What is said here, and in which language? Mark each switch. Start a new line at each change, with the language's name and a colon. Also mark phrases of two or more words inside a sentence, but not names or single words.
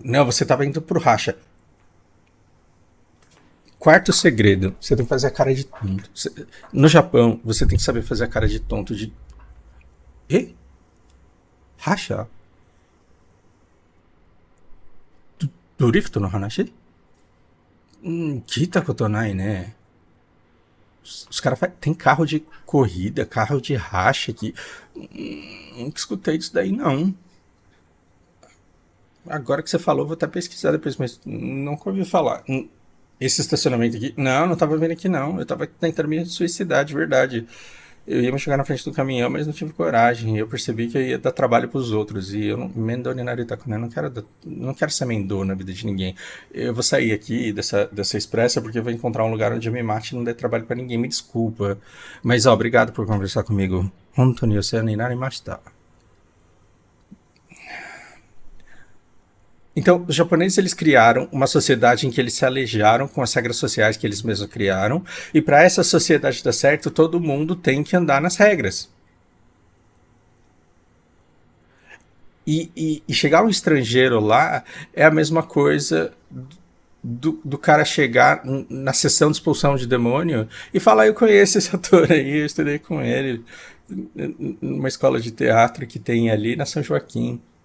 Portuguese: Não, você tava indo pro racha. Quarto segredo, você tem que fazer a cara de tonto. No Japão, você tem que saber fazer a cara de tonto de... E? Racha?
Japanese: ドリフトの話? 聞いたことない,
Portuguese: né? Os caras tem carro de corrida, carro de racha aqui. Nunca escutei isso daí, não. Agora que você falou, vou até pesquisar depois, mas nunca ouvi falar. Esse estacionamento aqui... Não tava vendo aqui, não. Eu tava tentando me suicidar, de verdade. Eu ia me jogar na frente do caminhão, mas não tive coragem. Eu percebi que eu ia dar trabalho pros outros. E eu não...
Japanese: 面倒になりたく,
Portuguese: né? Não quero ser mendô na vida de ninguém. Eu vou sair aqui dessa expressa porque eu vou encontrar um lugar onde eu me mate e não dê trabalho pra ninguém. Me desculpa. Mas, ó, obrigado por conversar comigo.
Japanese: 本当にお世話になりました.
Portuguese: Então, os japoneses eles criaram uma sociedade em que eles se alejaram com as regras sociais que eles mesmos criaram, e para essa sociedade dar certo, todo mundo tem que andar nas regras. E chegar um estrangeiro lá é a mesma coisa do cara chegar na sessão de expulsão de demônio e falar: eu conheço esse ator aí, eu estudei com ele numa escola de teatro que tem ali na São Joaquim.